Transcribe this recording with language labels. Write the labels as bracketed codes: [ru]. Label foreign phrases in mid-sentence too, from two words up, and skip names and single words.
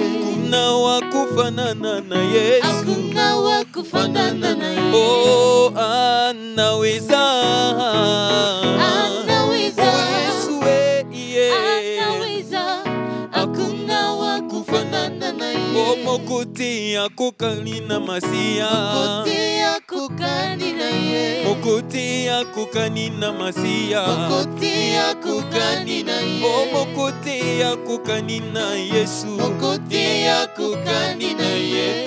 [sw] Hakuna wakufanana na Yesu. hakuna wakufanana na yeye. Oh, anaweza. Anaweza. Oh, Yesu we, yeah. Anaweza, hakuna wakufanana na yeye. [ln] Oh, mokoti akokani na Masia. Mokoti akokani na yeye. Mokoti akokani na Masia. Mokoti akokani na yeye. Oh, mokoti akokani na Yesu. Mokoti akokani na yeye.